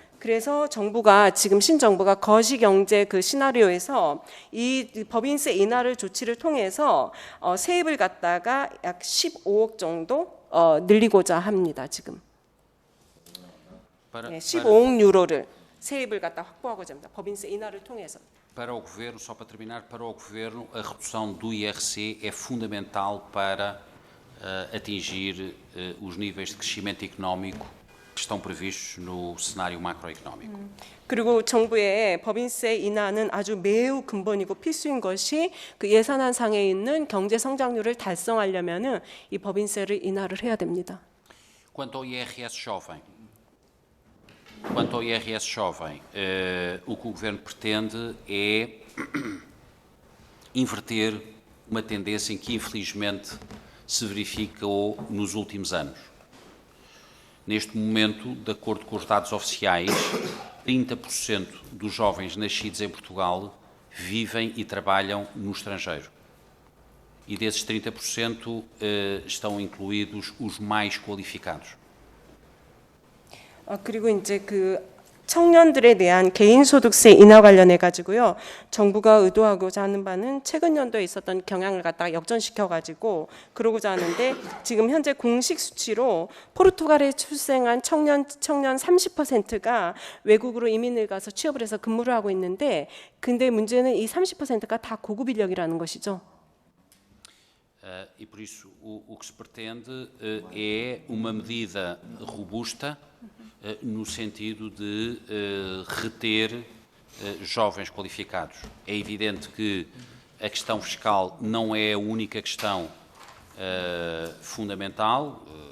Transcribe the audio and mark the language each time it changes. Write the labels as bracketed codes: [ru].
[ko] 그래서 정부가 지금 신정부가 거시경제 그 시나리오에서 이 법인세 인하를 조치를 통해서 세입을 갖다가 약 15억 정도 늘리고자 합니다. 지금 15억 유로를 세입을 갖다 확보하고자 합니다. 법인세 인하를 통해서. [pt] Para o Governo, só para terminar, para o Governo a redução do IRC é fundamental para atingir os níveis de crescimento económico que estão previstos no cenário macroeconómico. [ko] 그리고 정부의 법인세 인하는 아주 매우 근본이고 필수인 것이 그 예산안 상에 있는 경제 성장률을 달성하려면은 이 법인세를 인하를 해야 됩니다. [pt] Quanto ao IRS jovem, o que o Governo pretende é inverter uma tendência que infelizmente se verificou nos últimos anos. Neste momento, de acordo com os dados oficiais, 30% dos jovens nascidos em Portugal vivem e trabalham no estrangeiro. E desses 30% estão incluídos os mais qualificados. [ko] 그리고 이제 그 청년들에 대한 개인소득세 인하 관련해 가지고요. 정부가 의도하고자 하는 바는 최근 연도에 있었던 경향을 갖다가 역전시켜 가지고 그러고자 하는데 지금 현재 공식 수치로 포르투갈에 출생한 청년 30%가 외국으로 이민을 가서 취업을 해서 근무를 하고 있는데 근데 문제는 이 30%가 다 고급 인력이라는 것이죠. [pt] E por isso o que se pretende é uma medida robusta no sentido de reter jovens qualificados. É evidente que a questão fiscal não é a única questão fundamental.